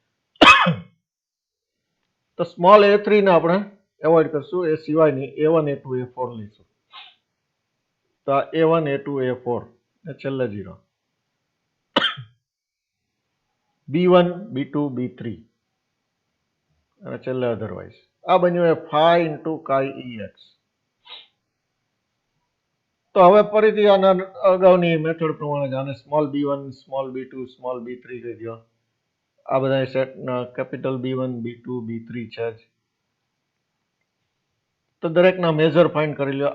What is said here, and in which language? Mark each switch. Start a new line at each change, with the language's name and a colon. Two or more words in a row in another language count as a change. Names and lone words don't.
Gujarati: તો સ્મોલ a3 ને આપણે એવોઇડ કરશું, એ સિવાયની a1, a2, a4 લઈશું. તો આ a1, a2, a4 ને છેલ્લે 0. b1, b2, b3 અને છેલ્લે અધરવાઇઝ. આ બન્યું એ
English: phi into chi ex.
Gujarati: તો હવે ફરીથી આના અગાઉની મેથડ પ્રમાણે જ આને સ્મોલ b1, સ્મોલ b2, સ્મોલ b3 કહી દો. આ બધા સેટના કેપિટલ b1, b2, b3 છે જ. તો દરેકના મેજર ફાઇન્ડ કરી લો.